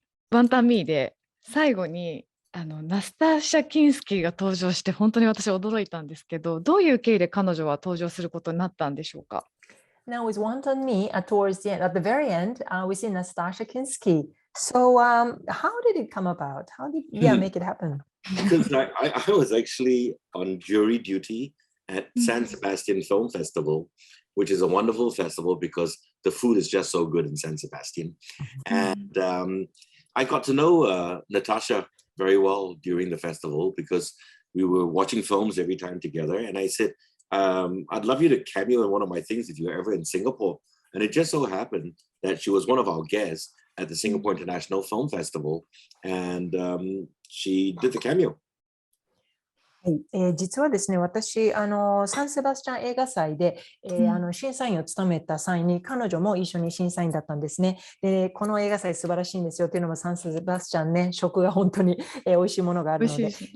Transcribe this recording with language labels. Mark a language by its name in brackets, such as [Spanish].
[Japanese] ワンタンミーで最後にナスターシャ・キンスキーが登場して本当に私驚いたんですけど、どういう経緯で彼女は登場することになったんでしょうか。 [English] Now with Wanton Mee, towards the end, at the very end, we see Nastassja Kinski. So how did it come about? How did make it happen? Because I was actually on jury duty at San Sebastian Film Festival, which is a wonderful festival because the food is just so good in San Sebastian. And I got to know Natasha very well during the festival because we were watching films every time together. And I said, I'd love you to cameo in one of my things if you're ever in Singapore. And it just so happened that she was one of our guests at the Singapore International Film Festival. And she did the cameo. [Japanese] はい、実はですね、私、サンセバスチャン映画祭で、審査員を務めた際に、彼女も一緒に審査員だったんですね。で、この映画祭素晴らしいんですよというのも、サンセバスチャンね、食が本当に美味しいものがあるので。